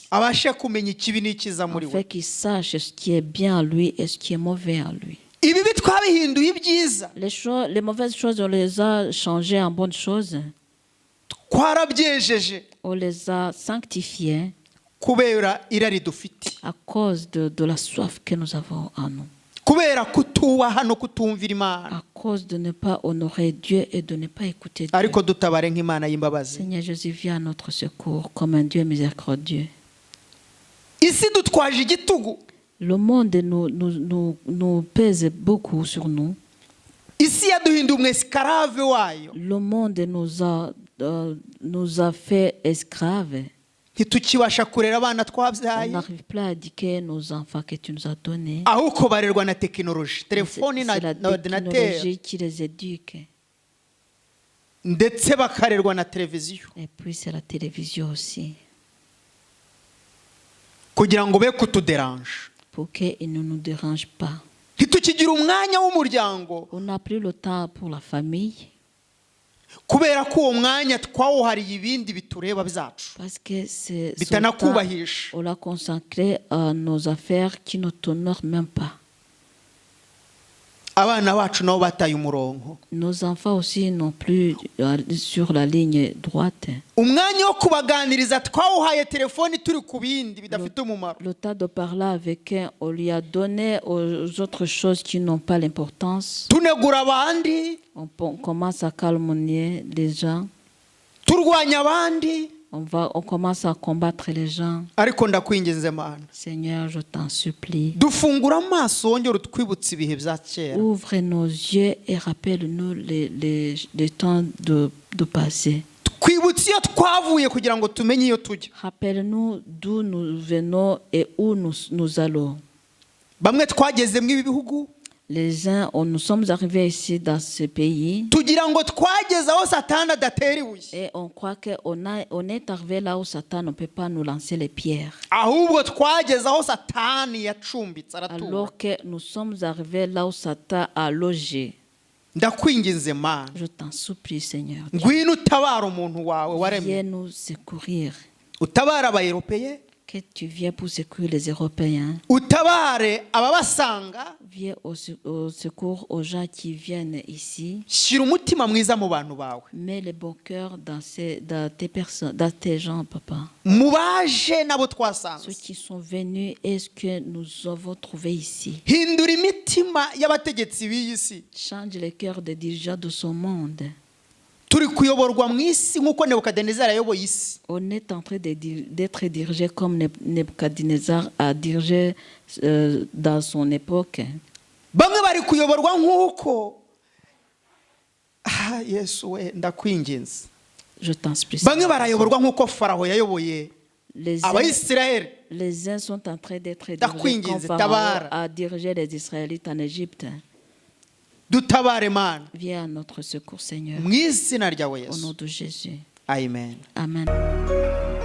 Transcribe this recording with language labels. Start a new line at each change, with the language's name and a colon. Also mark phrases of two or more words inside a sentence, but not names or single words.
French: Afin qu'il sache ce qui est bien à lui et ce qui est mauvais à lui. Les mauvaises choses, on les a changées en bonnes choses. On les a sanctifiés à cause de la soif que nous avons en nous.
Kinyarwanda: kutubaha no kutumvira Imana.
French: À cause de ne pas honorer Dieu et de ne pas écouter Dieu.
Kinyarwanda: Ariko dutabare nk'Imana y'imbabazi.
French: Seigneur Jésus, viens à notre secours comme un Dieu miséricordieux.
Kinyarwanda: Isi dutwaje igitugu.
French: Le monde nous pèse beaucoup sur nous.
Kinyarwanda: Isi yaduhinduye umwesclave wayo.
French: Le monde nous a fait esclaves.
Kinyarwanda: Ntitukibasha kurera abana
French: On
Kinyarwanda: twabyaye.
French: n'arrive plus à éduquer nos enfants que tu nous as donnés.
Kinyarwanda: Ahubwo barerwa na tekinoloji, telefoni na
French: C'est la
Kinyarwanda: ordinateur,
French: technologie qui les éduque.
Kinyarwanda: ndetse bakarerwa na televiziyo.
French: Et puis c'est la télévision aussi.
Kinyarwanda: Kugira ngo be kutuderange.
French: Pour qu'ils ne nous dérangent pas.
Kinyarwanda: Ntitukigira umwanya w'umuryango.
French: On n'a plus le temps pour la famille.
Kinyarwanda: Kubera ko uwo mwanya twawuhariye ibindi bitureba byacu.
French: Parce que c'est
Kinyarwanda: Bitanakubahisha.
French: on l'a consacré à nos affaires qui ne t'honorent même pas.
Kinyarwanda: Abana bacu nabo bataye umurongo.
French: Nos enfants aussi n'ont plus sur la ligne droite.
Kinyarwanda: Umwanya wo kubaganiriza twawuhaye telefoni turi ku bindi bidafite umumaro.
French: Le temps de parler avec eux, on lui a donné aux autres choses qui n'ont pas l'importance.
Kinyarwanda: Tunegura abandi.
French: On commence à calomnier les gens.
Kinyarwanda: Turwanya abandi.
French: On commence à combattre les gens.
Kinyarwanda: Ariko ndakwinginze Mana.
French: Seigneur, je t'en supplie.
Kinyarwanda: Dufungura amaso wongera utwibutsa ibihe bya kera.
French: Ouvre nos yeux et rappelle-nous les temps de passé.
Kinyarwanda: Twibutse iyo twavuye kugira ngo tumenye iyo tujya.
French: Rappelle-nous d'où nous venons et où nous allons.
Kinyarwanda: Bamwe twageze mu ibihugu.
French: Les uns, nous sommes arrivés ici dans ce pays.
Kinyarwanda: Tugira ngo twageze aho Satani adatera ibuye.
French: Et on croit qu'on est arrivé là où Satan ne peut pas nous lancer les pierres.
Kinyarwanda: Ahubwo twageze aho Satani yacumbitse aratura.
French: Alors que nous sommes arrivés là où Satan a logé.
Kinyarwanda: Ndakwinginze Mana.
French: Je t'en supplie, Seigneur.
Kinyarwanda: Ngwino utabara umuntu wawe waremye.
French: Viens nous secourir.
Kinyarwanda: Utabara abayeropeye.
French: Que tu viens pour secourir les Européens.
Kinyarwanda: Utabare ababasanga.
French: Viens au secours aux gens qui viennent ici.
Kinyarwanda: Shira umutima mwiza mu bantu bawe.
French: Mets le bon cœur dans tes personnes, dans tes gens, papa.
Kinyarwanda: Mubaje nabo twasanze.
French: Ceux qui sont venus, est-ce que nous avons trouvé ici?
Kinyarwanda: Hindura imitima y'abategetsi b'isi.
French: Change le cœur des dirigeants de ce monde.
Kinyarwanda: Turi kuyoborwa mu isi nkuko Nebukadinezar yayoboye isi.
French: On est en train d'être dirigé comme Nebukadinezar a dirigé dans son époque.
Kinyarwanda: Bamwe bari kuyoborwa nkuko Yesu we ndakwinginze.
French: Je t'en supplie.
Kinyarwanda: Bamwe barayoborwa nkuko Faraho yayoboye Abayisiraheli.
French: Les uns sont en train d'être dirigés comme Pharaon a dirigé les Israélites en Égypte.
Kinyarwanda: Dutabare Mana.
French: Viens à notre secours, Seigneur.
Kinyarwanda: Mu izina ryawe Yesu.
French: Au nom de Jésus.
Kinyarwanda: Amen.
French: Amen.